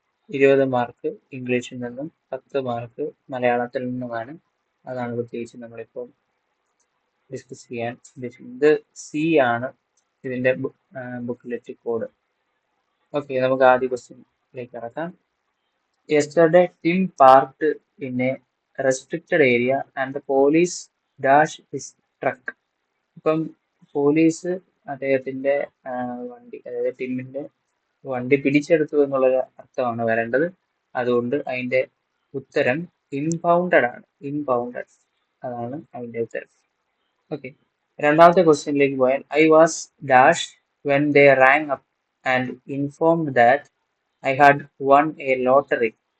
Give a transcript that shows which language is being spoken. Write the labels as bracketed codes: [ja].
[ml] 20 mark ഇംഗ്ലീഷിൽ നിന്നും 10 mark മലയാളത്തിൽ നിന്നുമാണ്. അതാണ് പ്രത്യേകിച്ച് നമ്മളിപ്പോൾ ഡിസ്കസ് ചെയ്യാൻ ഉദ്ദേശിക്കുന്നത്. ഇത് സി ആണ് ഇതിന്റെ ബുക്ക്ലെറ്റ് കോഡ്. ഓക്കെ, നമുക്ക് ആദ്യ ക്വസ്റ്റ്യനിലേക്ക് കടക്കാം. [en] Yesterday, Tim parked in a restricted area and the police dashed his truck. [ml] ഇപ്പം പോലീസ് അദ്ദേഹത്തിന്റെ വണ്ടി, അതായത് ടിമ്മിന്റെ വണ്ടി പിടിച്ചെടുത്തു എന്നുള്ള അർത്ഥമാണ് വരേണ്ടത്. അതുകൊണ്ട് അതിന്റെ ഉത്തരം ഇംപൗണ്ടഡ് ആണ്. ഇംപൗണ്ടഡ് അതാണ് അതിന്റെ ഉത്തരം. ഓക്കെ, രണ്ടാമത്തെ ക്വസ്റ്റ്യനിലേക്ക് പോയാൽ [en] I was dash when they rang up and informed that I had won a lottery.